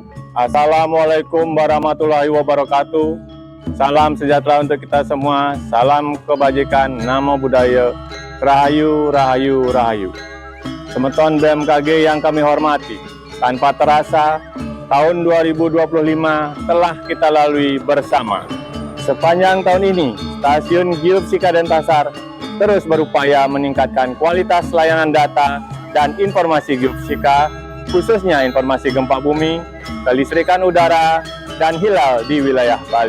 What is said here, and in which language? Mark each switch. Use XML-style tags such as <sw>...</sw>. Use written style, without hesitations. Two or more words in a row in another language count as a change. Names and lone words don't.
<ar>السلام عليكم ورحمة الله وبركاته.</ar> <id>Salam sejahtera untuk kita semua. Salam kebajikan,</id> <pi>namo buddhaya,</pi> <ban>rahayu, rahayu, rahayu.</ban> <id>Semeton BMKG yang kami hormati, tanpa terasa tahun 2025 telah kita lalui bersama. Sepanjang tahun ini, Stasiun Geofisika Denpasar terus berupaya meningkatkan kualitas layanan data dan informasi geofisika, khususnya informasi gempa bumi, kelistrikan udara, dan hilal di wilayah Bali.</id>